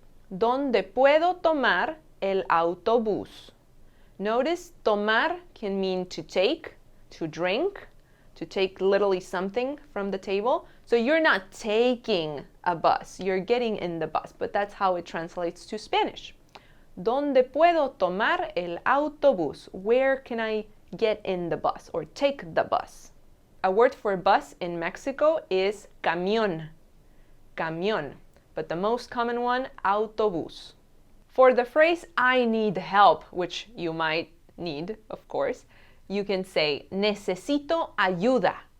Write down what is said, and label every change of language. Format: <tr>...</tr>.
<es>¿Dónde puedo tomar el autobús?</es> <en>Notice tomar can mean to take, to drink, to take literally something from the table. So you're not taking a bus, you're getting in the bus, but that's how it translates to Spanish.</en> <es>¿Dónde puedo tomar el autobús?</es> <en>Where can I get in the bus or take the bus? A word for bus in Mexico is camión. Camión. But the most common one, autobús. For the phrase I need help, which you might need, of course, you can say</en> <es>necesito ayuda.</es>